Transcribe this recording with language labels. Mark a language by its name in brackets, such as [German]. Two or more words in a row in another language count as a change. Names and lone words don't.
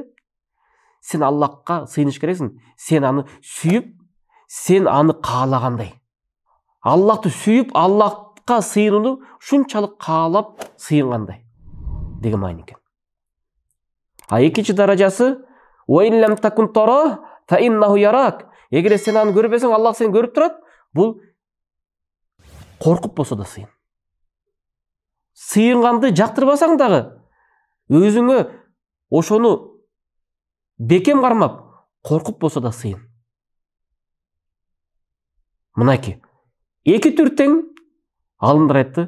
[Kyrgyz] Сен Аллахка сыйыныш керексиң, сен аны сүйүп, сен аны каалагандай. Аллахты сүйүп, Аллахка сыйынууну ушунчалык каалап сыйынгандай деген маани экен. А экинчи даражасы [Arabic] وإن لم تكن تراه فإنه يراك. [Kyrgyz] Эгер сен аны көрбөсөң, Аллах сени көрүп турат. Бул коркуп болсо да сыйын. Сыйынганды жактырбасаң дагы өзүңө ошону бекем кармап, коркуп болсо да сыйын. Мынакей эки түр тең, алымдар айтты.